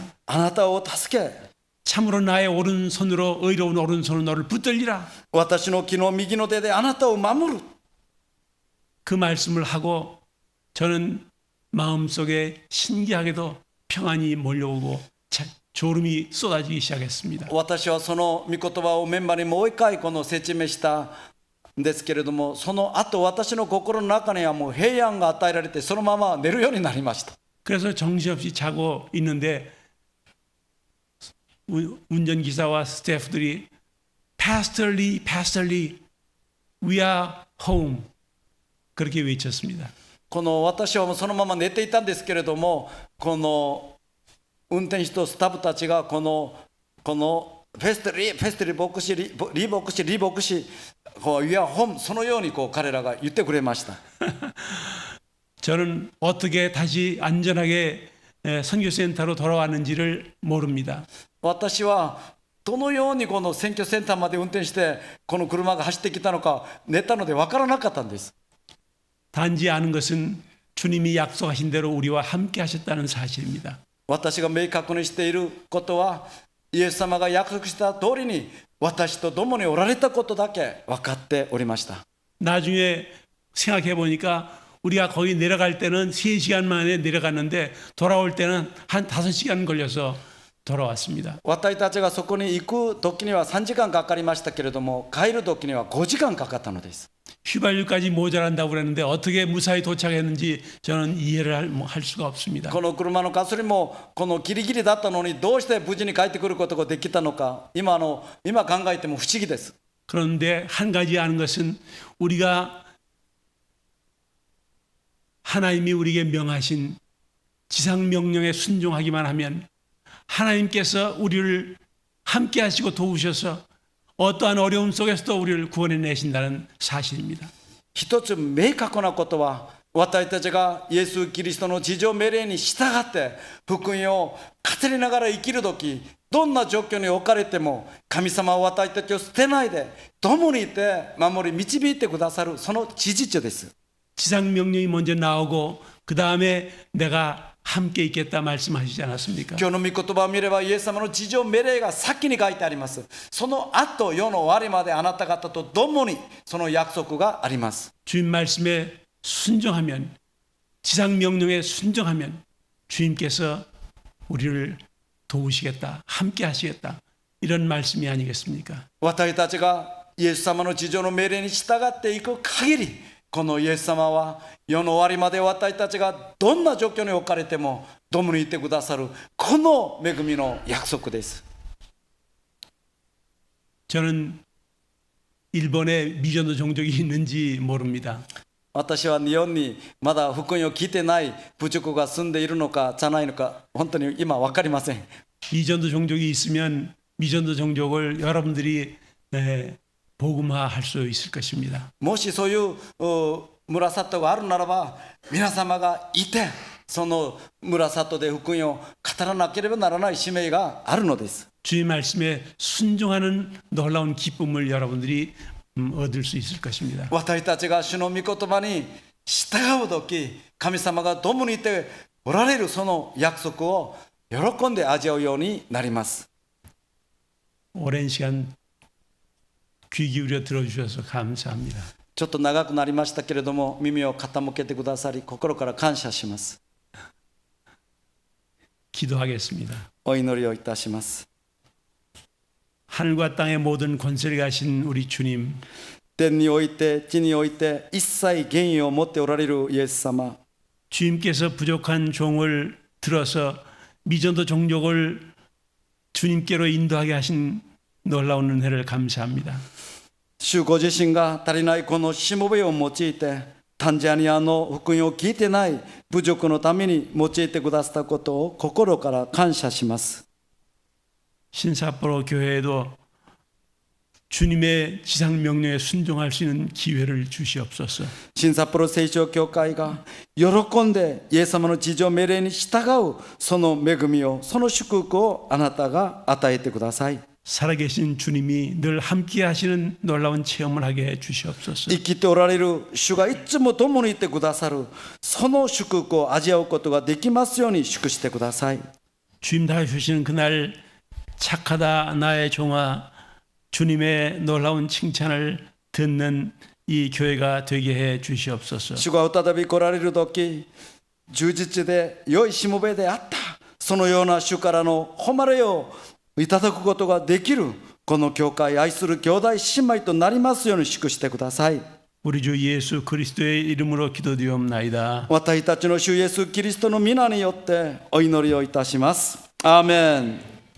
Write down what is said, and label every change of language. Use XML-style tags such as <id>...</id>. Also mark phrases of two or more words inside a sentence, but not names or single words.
<ja>あなたを助け</ja> <ko>참으로 나의 오른손으로 의로운 오른손으로 너를 붙들리라.</ko> <ja>私の木の右の手であなたを守る。</ja> <ko>그 말씀을 하고 저는 마음속에 신기하게도 평안이 몰려오고 졸음이 쏟아지기 시작했습니다.</ko> <ja>私はその御言葉をメンバーにもう一回説明したんですけれども、その後私の心の中にはもう平安が与えられてそのまま寝るようになりました。</ja> <ko>그래서 정신없이 자고 있는데 운전기사와 스태프들이</ko> <en>pastorally, pastorly, we are home.</en> <ko>그렇게 외쳤습니다.</ko> <ja>この私はもうそのまま寝ていたんですけれども、この運転手とスタッフたちがこのフェステリ牧師リ牧師こういや홈そのようにこう彼らが言ってくれました。</ja> <ko>저는 어떻게 다시 안전하게 선교센터로 돌아왔는지를 모릅니다.</ko> <ja>私はどのようにこの選挙センターまで運転してこの車が走ってきたのか寝たので分からなかったんです。</ja> <ko>단지 아는 것은 주님이 약속하신 대로 우리와 함께 하셨다는 사실입니다.</ko> <ja>私が明確にしていることはイエス様が約束した通りに私と共におられたことだけ分かっておりました。</ja> <ko>나중에 생각해 보니까 우리가 거기 내려갈 때는 3시간 만에 내려갔는데 돌아올 때는 한 5시간 걸려서 돌아왔습니다.</ko> <ja>私たちがそこに行く時には3時間かかりましたけれども帰る時には5時間かかったのです。</ja> <ko>휘발유까지 모자란다고 그랬는데 어떻게 무사히 도착했는지 저는 이해를 할 수가 없습니다.</ko> <ja>この車のガソリンもこのギリギリだったのにどうして無事に帰ってくることができたのか今考えても不思議です。</ja> <ko>그런데 한 가지 아는 것은 우리가 하나님이 우리에게 명하신 지상 명령에 순종하기만 하면 하나님께서 우리를 함께 하시고 도우셔서 어떠한 어려움 속에서도 우리를 구원해 내신다는 사실입니다.</ko> <ja>一つ明確なことは私たちがイエス・キリストの地上命令に従って福音を語りながら生きるときどんな状況に置かれても神様は私たちを捨てないで共にいて守り導いてくださるその事実です。</ja> <ko>지상 명령이 먼저 나오고 그 다음에 내가 함께 있겠다 말씀하시지 않았습니까?</ko> <ja>今日の御言葉を見ればイエス様の地上命令が先に書いてあります。その後世の終わりまであなた方と共にその約束があります。</ja> <ko>주님 말씀에 순종하면 지상 명령에 순종하면 주님께서 우리를 도우시겠다 함께 하시겠다 이런 말씀이 아니겠습니까?</ko> <ja>私たちがイエス様の地上の命令に従っていく限りこのイエス様は世の終わりまで私たちがどんな状況に置かれても共にいてくださるこの恵みの約束です。</ja> <ko>저는 일본에 미전도 종족이 있는지 모릅니다.</ko> <ja>私は日本にまだ福音を聞いてない部族が住んでいるのかじゃないのか本当に今分かりません。</ja> <ko>미전도 종족이 있으면 미전도 종족을 여러분들이 복음화할 수 있을 것입니다.</ko> <ja>もしそういう村里があるならば皆様がいてその村里で福音を語らなければならない使命があるのです。</ja> <ko>주의 말씀에 순종하는 놀라운 기쁨을 여러분들이 얻을 수 있을 것입니다.</ko> <ja>私たちが主の御言葉に従うとき神様が共にいておられるその約束を喜んで味わうようになります。</ja> <ko>오랜 시간 귀 기울여 들어주셔서 감사합니다.</ko> <ja>ちょっと長くなりましたけれども耳を傾けてくださり心から感謝します。</ja> <ko>기도하겠습니다.</ko> <ja>お祈りをいたします。</ja> <ko>하늘과 땅의 모든 권세를 가신 우리 주님,</ko> <ja>天において地において一切権威を持っておられるイエス様、</ja> <ko>주님께서 부족한 종을 들어서 미전도 종족을 주님께로 인도하게 하신 놀라운 은혜를 감사합니다.</ko> <ja>主ご自身が足りないこのしもべを用いてタンザニアの福音を聞いてない部族のために用いてくださったことを心から感謝します。</ja> <ko>신사포로 교회에도 주님의 지상 명령에 순종할 수 있는 기회를 주시옵소서.</ko> <ja>新札幌聖書教会が喜んでイエス様の地上命令に従うその恵みをその祝福をあなたが与えてください。</ja> <ko>살아계신 주님이 늘 함께 하시는 놀라운 체험을 하게 해 주시옵소서.</ko> <ja>生きておられる主がいつも共にいてくださるその祝福を味わうことができますように祝してください。</ja> <ko>주님 다 주시는 그날 착하다 나의 종아 주님의 놀라운 칭찬을 듣는 이 교회가 되게 해 주시옵소서.</ko> <ja>主が再び来られる時充実で良いしもべであったそのような主からの誉れをいただくことができるこの教会愛する兄弟姉妹となりますように祝してください。</ja> <ko>우리 주 예수 그리스도의 이름으로 기도드리옵나이다.</ko> <ja>私たちの主イエスキリストの皆によってお祈りをいたします。アーメン。</ja>